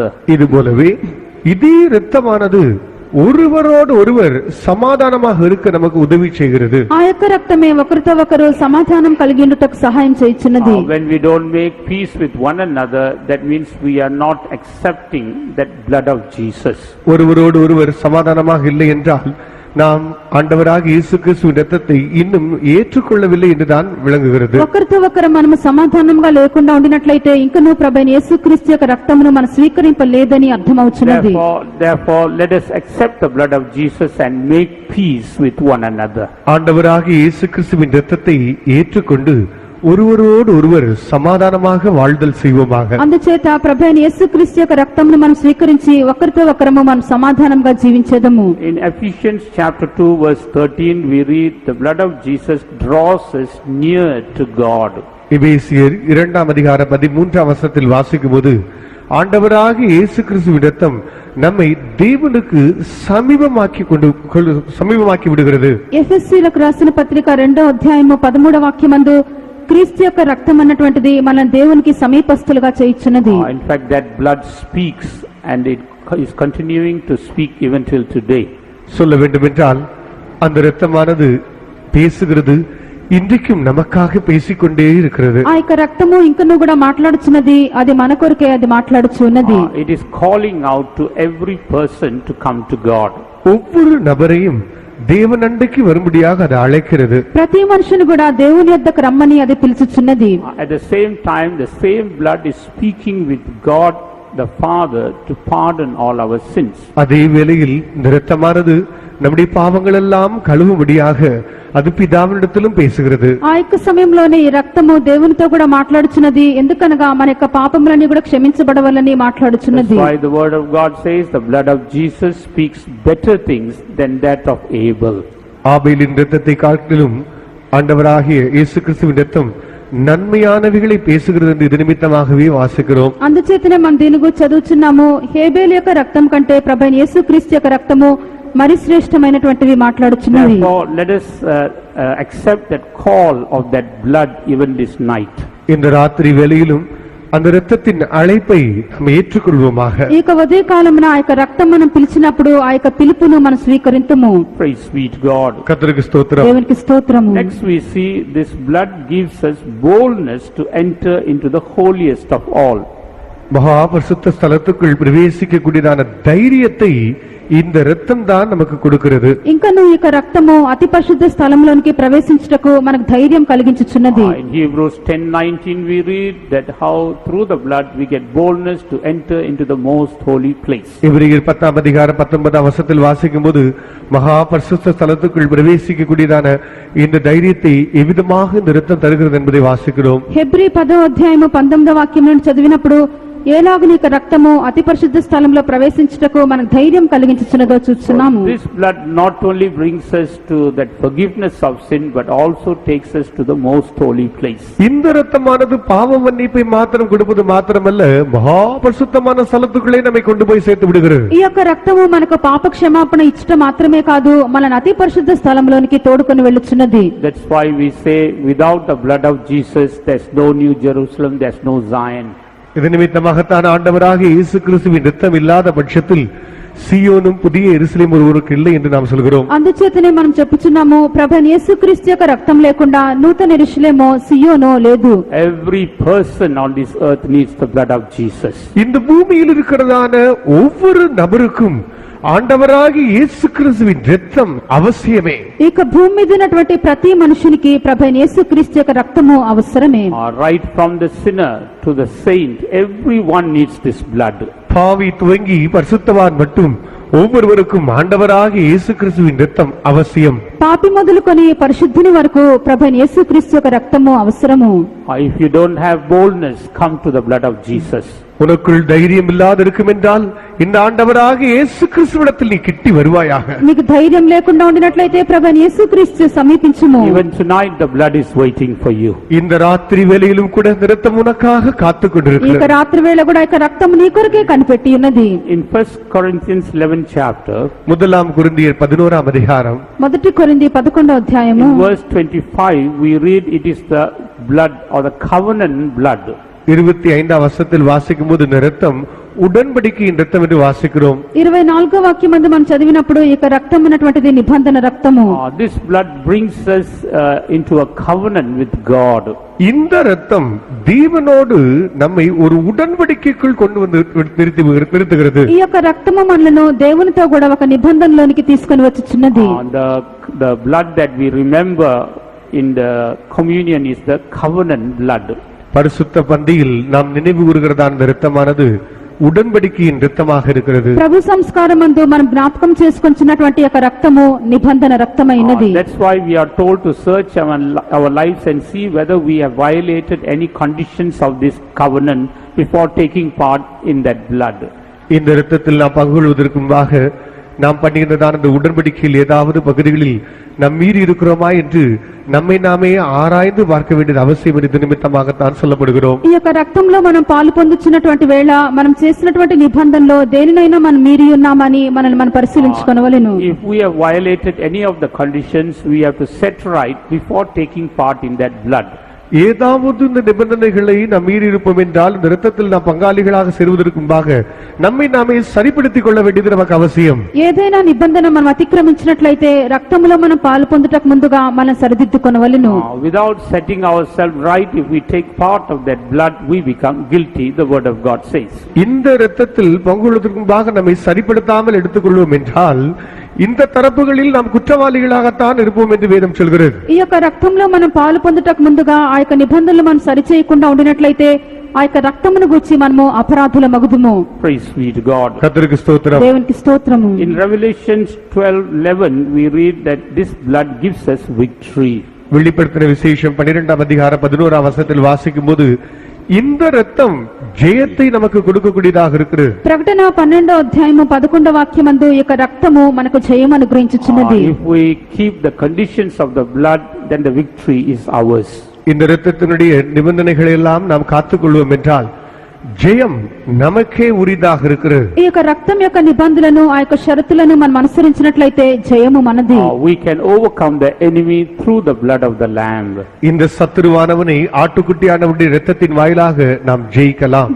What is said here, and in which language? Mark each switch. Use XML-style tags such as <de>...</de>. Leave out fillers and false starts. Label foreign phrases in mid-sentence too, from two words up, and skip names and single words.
<ta>இது போலவே இதே இரத்தமானது ஒருவரோடு ஒருவர் சமாதானமாக இருக்க நமக்கு உதவி செய்கிறது.</ta> <te>ఆ యొక్క రక్తమే ఒకరితో ఒకరు సమాధానం కలిగి ఉండుటకు సహాయం చేయుచున్నది.</te> <en>When we don't make peace with one another, that means we are not accepting that blood of Jesus.</en> <ta>ஒருவரோடு ஒருவர் சமாதானமாக இல்லை என்றால் நாம் ஆண்டவராகிய இயேசு கிறிஸ்துவின் இரத்தத்தை இன்னும் ஏற்றுக்கொள்ளவில்லை என்றுதான் விளங்குகிறது.</ta> <te>ఒకరితో ఒకరు మనము సమాధానంగా లేకుండా ఉండినట్లయితే ఇంకనూ ప్రభువైన యేసుక్రీస్తు యొక్క రక్తమును మనం స్వీకరింపలేదని అర్థమవుచున్నది.</te> <en>Therefore let us accept the blood of Jesus and make peace with one another.</en> <ta>ஆண்டவராகிய இயேசு கிறிஸ்துவின் இரத்தத்தை ஏற்றுக்கொண்டு ஒருவரோடு ஒருவர் சமாதானமாக வாழ்தல் செய்வோமாக.</ta> <te>అందుచేత ప్రభువైన యేసుక్రీస్తు యొక్క రక్తమును మనం స్వీకరించి ఒకరితో ఒకరము మనం సమాధానంగా జీవించేదము.</te> <en>In Ephesians chapter 2 verse 13 we read, the blood of Jesus draws us near to God.</en> <ta>எபேசியர் 2ஆம் அதிகாரம் 13ஆம் வசனத்தில் வாசிக்கும்போது ஆண்டவராகிய இயேசு கிறிஸ்துவின் இரத்தம் நம்மை தேவனுக்கு சமீபமாக்கி விடுகிறது.</ta> <te>ఎఫెసీయులకు రాసిన పత్రిక 2వ అధ్యాయము 13వ వాక్యమందు క్రీస్తు యొక్క రక్తం అన్నటువంటిది మన దేవునికి సమీపస్తులుగా చేయుచున్నది.</te> <en>In fact that blood speaks and it is continuing to speak even till today.</en> <ta>சொல்ல வேண்டுமென்றால் அந்த இரத்தமானது பேசுகிறது, இன்றைக்கும் நமக்காக பேசிக்கொண்டே இருக்கிறது.</ta> <te>ఆ యొక్క రక్తము ఇంకనూ కూడా మాట్లాడుచున్నది, అది మన కొరకే అది మాట్లాడుచున్నది.</te> <en>It is calling out to every person to come to God.</en> <ta>ஒவ்வொரு நபரையும் தேவன் அண்டைக்கு வரும்படியாக அது அழைக்கிறது.</ta> <te>ప్రతి మనుషుని కూడా దేవుని యొద్దకు రమ్మని అది పిలుచుచున్నది.</te> <en>At the same time, the same blood is speaking with God the Father to pardon all our sins.</en> <ta>அதே வேளையில் இந்த இரத்தமானது நம்முடைய பாவங்கள் எல்லாம் கழுவும்படியாக அது பிதாவினிடத்திலும் பேசுகிறது.</ta> <te>ఆ యొక్క సమయంలోనే ఈ రక్తము దేవునితో కూడా మాట్లాడుచున్నది. ఎందుకనగా మన యొక్క పాపములన్నీ కూడా క్షమించబడవాలని మాట్లాడుచున్నది.</te> <en>That's why the word of God says the blood of Jesus speaks better things than that of Abel.</en> <ta>ஆபேலின் இரத்தத்தை காட்டிலும் ஆண்டவராகிய இயேசு கிறிஸ்துவின் இரத்தம் நன்மையானவைகளை பேசுகிறது என்று இது நிமித்தமாகவே வாசிக்கிறோம்.</ta> <te>అందుచేతనే మనం దీని గురించి చదువుచున్నాము. హేబేలు యొక్క రక్తం కంటే ప్రభువైన యేసుక్రీస్తు యొక్క రక్తము మరి శ్రేష్టమైనటువంటివి మాట్లాడుచున్నది.</te> <en>Therefore, let us accept that call of that blood even this night.</en> <ta>இந்த ராத்திரி வேளையிலும் அந்த இரத்தத்தின் அழைப்பை நாம் ஏற்றுக்கொள்வோமாக.</ta> <te>ఈ యొక్క ఉదయ కాలమున ఆ యొక్క రక్తం మనం పిలిచినప్పుడు ఆ యొక్క పిలుపును మనం స్వీకరింతుము.</te> <en>Praise be to God.</en> <ta>கர்த்தருக்கு ஸ்தோத்திரம்.</ta> <te>దేవునికి స్తోత్రము.</te> <en>Next we see this blood gives us boldness to enter into the holiest of all.</en> <ta>மகா பரிசுத்த ஸ்தலத்துக்குள் பிரவேசிக்க கூடியதான தைரியத்தை இந்த இரத்தம் தான் நமக்கு கொடுக்கிறது.</ta> <te>ఇంకను ఈ యొక్క రక్తము అతి పరిశుద్ధ స్థలంలోనికి ప్రవేశించుటకు మనకు ధైర్యం కలిగించుచున్నది.</te> <en>In Hebrews 10:19 we read that how through the blood we get boldness to enter into the most holy place.</en> <ta>எபிரேயர் 10 அதிகாரம் 19 வசனத்தில் வாசிக்கும்போது மகா பரிசுத்த ஸ்தலத்துக்குள் பிரவேசிக்க கூடியதான இந்த தைரியத்தை எவ்விதமாக இந்த இரத்தம் தருகிறது என்பதை வாசிக்கிறோம்.</ta> <te>హెబ్రీ 10వ అధ్యాయము 19వ వాక్యం నుండి చదివినప్పుడు ఏలాగున ఈ రక్తము అతి పరిశుద్ధ స్థలంలో ప్రవేశించుటకు మనకు ధైర్యం కలిగించుచున్నదో చూస్తున్నాము.</te> <en>This blood not only brings us to that forgiveness of sin but also takes us to the most holy place.</en> <ta>இந்த இரத்தமானது பாவ மன்னிப்பை மாத்திரம் கொடுப்பது மாத்திரமல்ல மகா பரிசுத்தமான ஸ்தலத்துக்குள்ளே நம்மை கொண்டு போய் சேர்த்து விடுகிறது.</ta> <te>ఈ యొక్క రక్తము మనకు పాప క్షమాపణ ఇచ్చట మాత్రమే కాదు మనల్ని అతి పరిశుద్ధ స్థలంలోనికి తోడుకొని వెళ్ళుచున్నది.</te> <en>That's why we say without the blood of Jesus there's no New Jerusalem, there's no Zion.</en> <ta>இது நிமித்தமாகத்தான் ஆண்டவராகிய இயேசு கிறிஸ்துவின் இரத்தம் இல்லாத பட்சத்தில் சீயோனும் புதிய எருசலேம் ஒருவருக்கு இல்லை என்று நாம் சொல்கிறோம்.</ta> <te>అందుచేతనే మనం చెప్పుచున్నాము ప్రభువైన యేసుక్రీస్తు యొక్క రక్తం లేకుండా నూతన యెరూషలేమో సియోనో లేదు.</te> <en>Every person on this earth needs the blood of Jesus.</en> <ta>இந்த பூமியில் இருக்கிறதான ஒவ்வொரு நபருக்கும் ஆண்டவராகிய இயேசு கிறிஸ்துவின் இரத்தம் அவசியமே.</ta> <te>ఇక భూమి మీద ఉన్నటువంటి ప్రతి మనుషునికి ప్రభువైన యేసుక్రీస్తు యొక్క రక్తము అవసరమే.</te> <en>Right from the sinner to the saint, everyone needs this blood.</en> <ta>பாவி துவங்கி பரிசுத்தவான் மட்டும் ஒவ்வொருவருக்கும் ஆண்டவராகிய இயேசு கிறிஸ்துவின் இரத்தம் அவசியம்.</ta> <te>పాపి మొదలుకొని పరిశుద్ధుని వరకు ప్రభువైన యేసుక్రీస్తు యొక్క రక్తము అవసరము.</te> <en>If you don't have boldness, come to the blood of Jesus.</en> <ta>உனக்குள் தைரியம் இல்லாது இருக்கும் என்றால் இந்த ஆண்டவராகிய இயேசு கிறிஸ்துவிடத்தில் நீ கிட்டி வருவாயாக.</ta> <te>నీకు ధైర్యం లేకుండా ఉండినట్లయితే ప్రభువైన యేసుక్రీస్తు సమీపించుము.</te> <en>Even tonight the blood is waiting for you.</en> <ta>இந்த ராத்திரி வேளையிலும் கூட இந்த இரத்தம் உனக்காக காத்துக்</ta> <te>ఈ</te> <ta>கொண்டிருக்கிறது.</ta> <te>యొక్క రాత్రి వేళ కూడా ఈ యొక్క రక్తము నీ కొరకే కనిపెట్టి ఉన్నది.</te> <en>In 1 Corinthians 11th chapter,</en> <ta>முதலாம் கொரிந்தியர் 11ஆம் அதிகாரம்</ta> <te>మొదటి కొరింథీ 11వ అధ్యాయము</te> <en>in verse 25 we read it is the blood or the covenant blood.</en> <ta>25ஆம் வசனத்தில் வாசிக்கும்போது இந்த இரத்தம் உடன்படிக்கையின் இரத்தம் என்று வாசிக்கிறோம்.</ta> <te>24వ వాక్యం మందు మనం చదివినప్పుడు ఈ యొక్క రక్తం ఉన్నటువంటిది నిబంధన రక్తము.</te> <en>This blood brings us into a covenant with God.</en> <ta>இந்த இரத்தம் தேவனோடு நம்மை ஒரு உடன்படிக்கைக்குள் கொண்டு வந்து நிறுத்துகிறது.</ta> <te>ఈ యొక్క రక్తము మనలను దేవునితో కూడా ఒక నిబంధనలోనికి తీసుకొని వచ్చుచున్నది.</te> <en>The blood that we remember in the communion is the covenant blood.</en> <ta>பரிசுத்த பந்தியில் நாம் நினைவு கூறுகிறதான இந்த இரத்தமானது உடன்படிக்கையின் இரத்தமாக இருக்கிறது.</ta> <te>ప్రభు సంస్కారమందు మనం జ్ఞాపకం చేసుకొనుచున్నటువంటి యొక్క రక్తము నిబంధన రక్తమైనది.</te> <en>That's why we are told to search our lives and see whether we have violated any conditions of this covenant before taking part in that blood.</en> <ta>இந்த இரத்தத்தில் நாம் பங்குகொள்வதற்கு முன்பாக நாம் பண்ணுகின்றதான இந்த உடன்படிக்கையில் ஏதாவது பகுதிகளில் நாம் மீறி இருக்கிறோமா என்று நம்மை நாமே ஆராய்ந்து பார்க்க வேண்டியது அவசியம் என்று நிமித்தமாகத்தான் சொல்லப்படுகிறோம்.</ta> <te>ఈ యొక్క రక్తంలో మనం పాలు పొందుచున్నటువంటి వేళ మనం చేసినటువంటి నిబంధనలో దేనినైనా మనం మీరి ఉన్నామని మనల్ని మనం పరిశీలించుకొనవలెను.</te> <en>If we have violated any of the conditions, we have to set right before taking part in that blood.</en> <ta>ஏதாவது இந்த நிபந்தனைகளை நாம் மீறி இருப்போம் என்றால் இந்த இரத்தத்தில் நாம் பங்காளிகளாக சேருவதற்கு முன்பாக நம்மை நாமே சரிப்படுத்திக் கொள்ள வேண்டியது நமக்கு அவசியம்.</ta> <te>ఏదైనా నిబంధన మనం అతిక్రమించినట్లయితే రక్తములో మనం పాలు పొందుటకు ముందుగా మనం సరిదిద్దుకొనవలెను.</te> <en>Without setting ourselves right, if we take part of that blood, we become guilty, the word of God says.</en> <ta>இந்த இரத்தத்தில் பங்குள்ளதற்கு முன்பாக நம்மை சரிப்படுத்தாமல் எடுத்துக்கொள்வோம் என்றால் இந்த தரப்புகளில் நாம் குற்றவாளிகளாகத்தான் இருப்போம் என்று வேதம் சொல்கிறது.</ta> <te>ఈ యొక్క రక్తంలో మనం పాలు పొందుటకు ముందుగా ఆ యొక్క నిబంధనలు మనం సరిచేయకుండా ఉండినట్లయితే ఆ యొక్క రక్తమును గురించి మనము అపరాధుల మగుదుము.</te> <en>Praise be to God.</en> <ta>கர்த்தருக்கு ஸ்தோத்திரம்.</ta> <te>దేవునికి స్తోత్రము.</te> <en>In Revelation 12:11 we read that this blood gives us victory.</en> <ta>வெளிப்படுத்தின விசேஷம் 12ஆம் அதிகாரம் 11ஆம் வசனத்தில் வாசிக்கும் போது இந்த ரத்தம் ஜெயத்தை நமக்கு கொடுக்கக்கூடியதாக இருக்கிறது.</ta> <te>ప్రకటన 12వ అధ్యాయము 11వ వాక్యమందు ఈ యొక్క రక్తము మనకు జయం అనుగ్రహించుచున్నది.</te> <en>If we keep the conditions of the blood, then the victory is ours.</en> <ta>இந்த இரத்தத்தினுடைய நிபந்தனைகளை எல்லாம் நாம் காத்துக்கொள்வோம் என்றால் ஜெயம் நமக்கே உரிதாக இருக்கிறது.</ta> <te>ఈ యొక్క రక్తం యొక్క నిబంధనలను ఆ యొక్క షరతులను మనం అనుసరించినట్లయితే జయము మనది.</te> <en>We can overcome the enemy through the blood of the lamb.</en> <ta>இந்த சத்துருவானவனை ஆட்டுக்குட்டியானவருடைய இரத்தத்தின் வாயிலாக நாம் ஜெயிக்கலாம்.</ta>